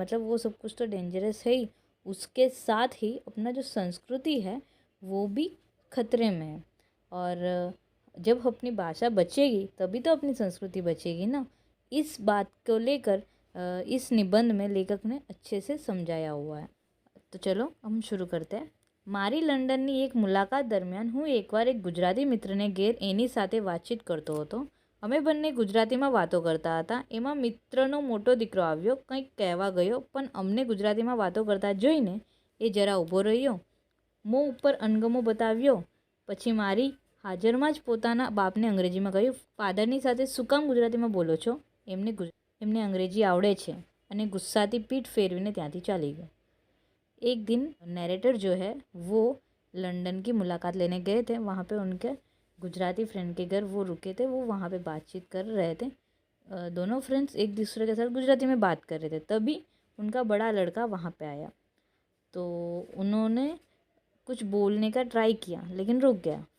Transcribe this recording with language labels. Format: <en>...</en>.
<hi>मतलब वो सब कुछ तो डेंजरस है ही, उसके साथ ही अपना जो संस्कृति है वो भी खतरे में है। और जब अपनी भाषा बचेगी तभी तो अपनी संस्कृति बचेगी ना। इस बात को लेकर इस निबंध में लेखक ने अच्छे से समझाया हुआ है। तो चलो हम शुरू करते हैं।</hi> <gu>મારી લંડનની એક મુલાકાત દરમિયાન હું એકવાર એક ગુજરાતી મિત્રને ઘેર એની સાથે વાતચીત કરતો હતો। અમે બંને ગુજરાતીમાં વાતો કરતા હતા। એમાં મિત્રનો મોટો દીકરો આવ્યો, કંઈક કહેવા ગયો, પણ અમને ગુજરાતીમાં વાતો કરતા જોઈને એ જરા ઊભો રહ્યો, મોં ઉપર અણગમો બતાવ્યો, પછી મારી હાજરમાં જ પોતાના બાપને અંગ્રેજીમાં કહ્યું, ફાધરની સાથે શું કામ ગુજરાતીમાં બોલો છો? એમને અંગ્રેજી આવડે છે, અને ગુસ્સાથી પીઠ ફેરવીને ત્યાંથી ચાલી ગયો।</gu> <hi>एक दिन नैरेटर जो है वो लंदन की मुलाकात लेने गए थे। वहाँ पे उनके गुजराती फ्रेंड के घर वो रुके थे। वो वहाँ पे बातचीत कर रहे थे। दोनों फ्रेंड्स एक दूसरे के साथ गुजराती में बात कर रहे थे। तभी उनका बड़ा लड़का वहाँ पे आया तो उन्होंने कुछ बोलने का ट्राई किया लेकिन रुक गया।</hi>